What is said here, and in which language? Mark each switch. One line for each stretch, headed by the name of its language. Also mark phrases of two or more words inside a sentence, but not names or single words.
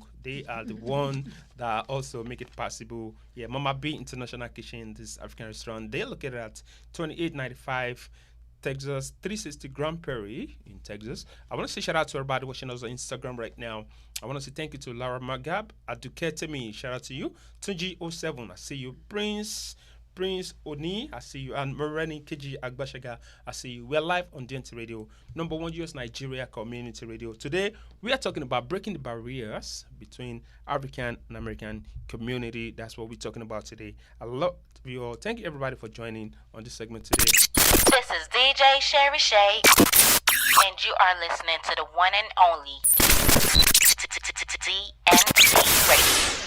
English: They are the one that also make it possible. Yeah, Mama B International Kitchen, this African restaurant. They're located at 2895 Texas 360 Grand Prairie in Texas. I want to say shout out to everybody watching us on Instagram right now. I want to say thank you to Laura Magab, Aduketemi, shout out to you. Tunji07, I see you. Prince Oni, I see you. And Moreni Kiji Agbashaga, I see you. We're live on DNT Radio, number one US Nigeria community radio. Today, we are talking about breaking the barriers between African and American community. That's what we're talking about today. I love you all. Thank you, everybody, for joining on this segment today. This is DJ Sherry Shay, and you are listening to the one and only DNT Radio.